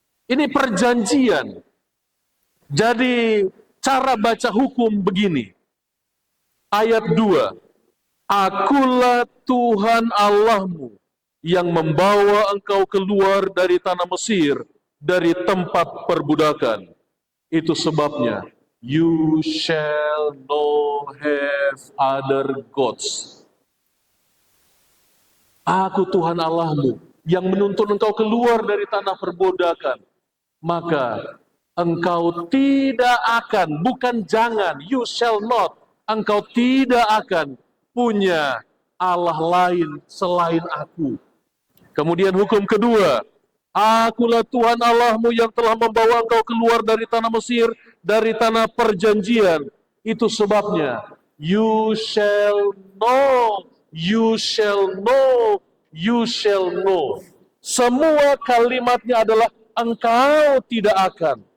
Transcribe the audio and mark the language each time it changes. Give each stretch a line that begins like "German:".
Indonesian: Ini perjanjian. Jadi cara baca hukum begini. Ayat 2. Akulah Tuhan Allahmu yang membawa engkau keluar dari tanah Mesir, dari tempat perbudakan. Itu sebabnya,
English: you shall not have other gods.
Indonesian: Aku Tuhan Allahmu yang menuntun engkau keluar dari tanah perbudakan. Maka engkau tidak akan, bukan jangan,
English: you shall not,
Indonesian: engkau tidak akan punya Allah lain selain aku. Kemudian hukum kedua, akulah Tuhan Allahmu yang telah membawa engkau keluar dari tanah Mesir, dari tanah perjanjian. Itu sebabnya,
English: you shall know, you shall know, you shall know.
Indonesian: Semua kalimatnya adalah engkau tidak akan.